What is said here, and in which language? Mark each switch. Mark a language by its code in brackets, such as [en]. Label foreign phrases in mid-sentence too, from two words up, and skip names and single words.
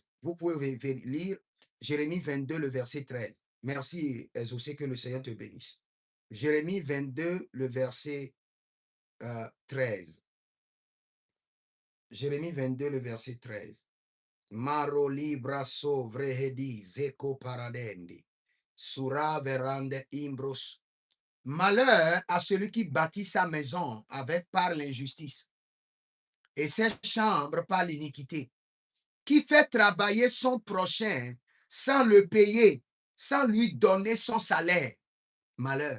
[fr] Vous pouvez lire Jérémie 22, le verset 13. Merci, Exaucé, que le Seigneur te bénisse. Jérémie 22, le verset 13. Jérémie 22, le verset 13. Maro libraso vrehedi zeko paradendi. Sura verande imbros. Malheur à celui qui bâtit sa maison avec par l'injustice et ses chambres par l'iniquité, qui fait travailler son prochain sans le payer, sans lui donner son salaire. Malheur.